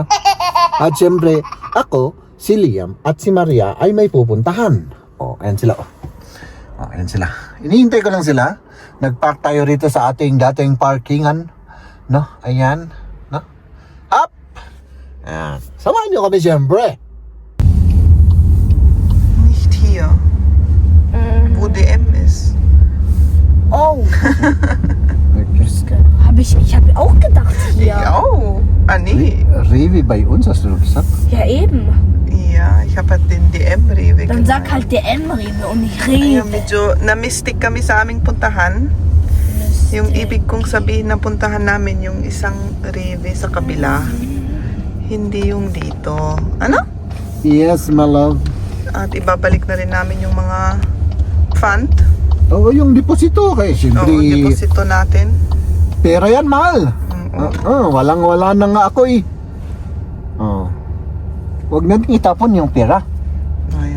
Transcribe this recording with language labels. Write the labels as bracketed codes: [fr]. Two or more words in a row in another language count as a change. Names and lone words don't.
[tl] At syempre, ako, si Liam at si Maria ay may pupuntahan. O, ayan sila. O, ayan sila. Inihintay ko lang sila. Nag-park tayo rito sa ating dating parkingan. No? Ayan. No? Up! Ayan. Samahan nyo kami syempre. [de] Nicht hier. Wo DM ist. Oh, Ich ich habe auch gedacht hier. Ja. Oh. Ah, nee. Rewe bei uns, hast du gesagt? Ja, eben. Ja, ich habe halt den DM-Rewe Dann sag halt DM-Rewe und nicht Rewe. [tl] Ayun, medyo na-mystic kami sa aming puntahan. Yung ibig kong sabihin na puntahan namin yung isang Rewe sa kabila. Hindi yung dito. Ano? [en] Yes, my love. [tl] At ibabalik na rin namin yung mga fund. Oo, yung deposito. Kaya syempre, Oo, deposito natin. pera yan, mahal. Walang-wala na nga ako eh. Huwag natin itapon yung pera. Ayan.